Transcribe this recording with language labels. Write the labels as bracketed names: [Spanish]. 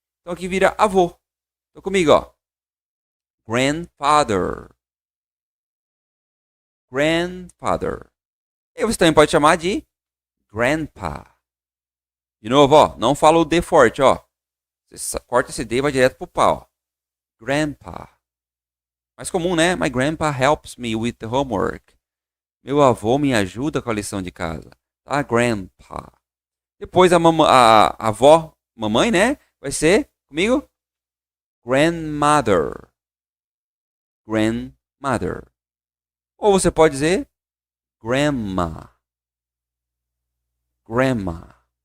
[Portuguese] Então aqui vira avô. Então comigo, ó. Grandfather. [English] Grandfather. [Portuguese] E você também pode chamar de grandpa. De novo, ó. Não fala o D forte, ó. Você corta esse D e vai direto pro pá, ó. Grandpa. Mais comum, né? [English] My grandpa helps me with the homework. [Portuguese] Meu avô me ajuda com a lição de casa. Tá? Grandpa. Depois a avó, mamãe, né? Vai ser, comigo? Grandmother. [English] Grandmother. [Portuguese] Ou você pode dizer grandma. Grandma.